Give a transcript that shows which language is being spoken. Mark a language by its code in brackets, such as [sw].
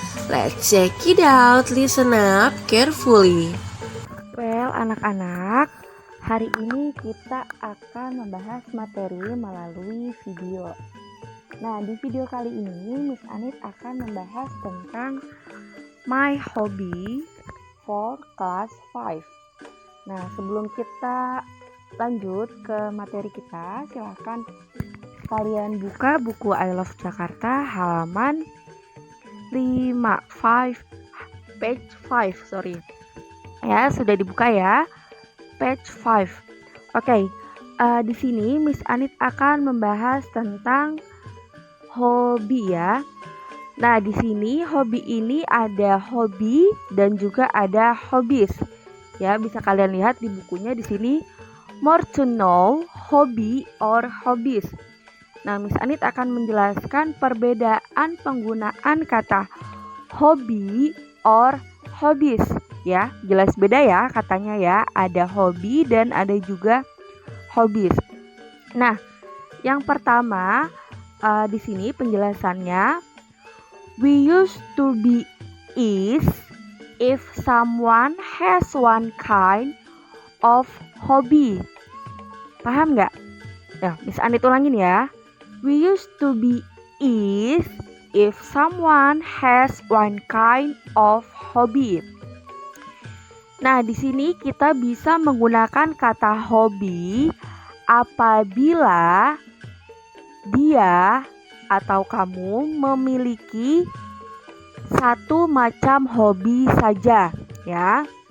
[en] Let's check it out, listen up carefully. [id] Well, anak-anak, hari ini kita akan membahas materi melalui video. Nah, di video kali ini Miss Anit akan membahas tentang [en] my hobby for class 5. [id] Nah, sebelum kita lanjut ke materi kita, silahkan kalian buka buku I Love Jakarta halaman 5, [en] page 5, sorry. [id] Ya, sudah dibuka ya, page 5. Oke, di sini Miss Anit akan membahas tentang hobi ya. Nah, di sini hobi ini ada hobi dan juga ada hobbies. Ya, bisa kalian lihat di bukunya di sini. [en] More to know, hobby or hobbies. [id] Nah, Miss Anit akan menjelaskan perbedaan penggunaan kata hobby or hobbies. Ya, jelas beda ya katanya ya. Ada hobi dan ada juga hobbies. Nah, yang pertama di sini penjelasannya, [en] we used to be is if someone has one kind of hobby. [id] Paham nggak? Ya, Miss Anit ulangin ya. [en] We used to be is if someone has one kind of hobby. [id] Nah, di sini kita bisa menggunakan kata hobi apabila dia atau kamu memiliki satu macam hobi saja, ya.